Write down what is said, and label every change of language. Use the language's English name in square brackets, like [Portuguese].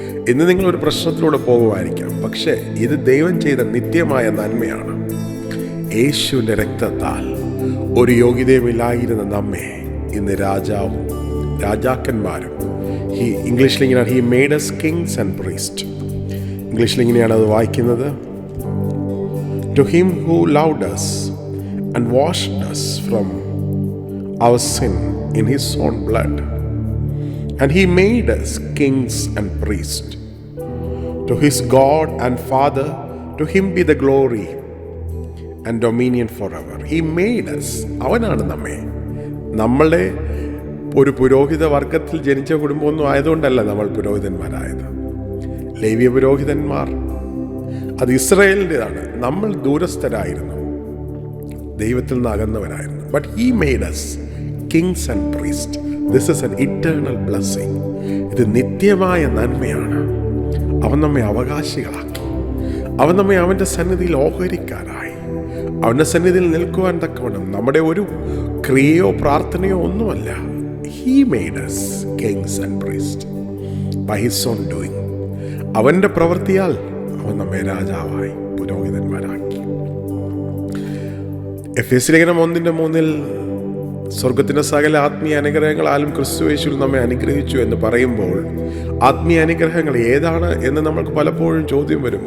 [Malayalam] ഇന്ന് നിങ്ങളൊരു പ്രശ്നത്തിലൂടെ പോകുമായിരിക്കാം, പക്ഷേ ഇത് ദൈവം ചെയ്ത നിത്യമായ നന്മയാണ്. യേശുവിൻ്റെ രക്തത്താൽ ഒരു യോഗ്യതയുമില്ലായിരുന്ന നമ്മെ ഇന്ന് രാജാക്കന്മാരും ഇംഗ്ലീഷിലിങ്ങനെയാണ് [English] He made us kings and priests. [Malayalam] ഇംഗ്ലീഷിലിങ്ങനെയാണ് അത് വായിക്കുന്നത്. [English] To him who loved us and washed us from our sin in his own blood, and he made us kings and priests to to his God and Father, to him be the glory and dominion forever. He made us. [Malayalam] അവനാണ് നമ്മളെ ഒരു പുരോഹിത വർഗത്തിൽ ജനിച്ച കുടുംബമൊന്നും ആയതുകൊണ്ടല്ല നമ്മൾ പുരോഹിതന്മാരായത്. ലേവ്യ പുരോഹിതന്മാർ അത് ഇസ്രായേലിൻ്റെതാണ്. നമ്മൾ ദൂരസ്ഥരായിരുന്നു, ദൈവത്തിൽ നിന്ന് അകന്നവരായിരുന്നു. [English] But he made us kings and priests. This is an eternal blessing. [Malayalam] ഇത് നിത്യമായ നന്മയാണ്. അവൻ നമ്മെ അവകാശികളാക്കി. അവൻ നമ്മെ അവൻ്റെ സന്നിധിയിൽ ഓഹരിക്കാരായി. അവൻ്റെ സന്നിധിയിൽ നിൽക്കുവാൻ തക്കവണ്ണം നമ്മുടെ ഒരു ക്രിയയോ പ്രാർത്ഥനയോ ഒന്നുമല്ല. [English] He made us kings and priests by his own doing. [Malayalam] അവൻ്റെ പ്രവൃത്തിയാൽ അവൻ നമ്മെ രാജാവായി പുരോഹിതന്മാരാക്കി. എഫേസ്യ ലേഖനം 1:3 സ്വർഗത്തിൻ്റെ സകല ആത്മീയ അനുഗ്രഹങ്ങളാലും ക്രിസ്തുയേശുവിൽ നമ്മെ അനുഗ്രഹിച്ചു എന്ന് പറയുമ്പോൾ ആത്മീയ അനുഗ്രഹങ്ങൾ ഏതാണ് എന്ന് നമ്മൾക്ക് പലപ്പോഴും ചോദ്യം വരും.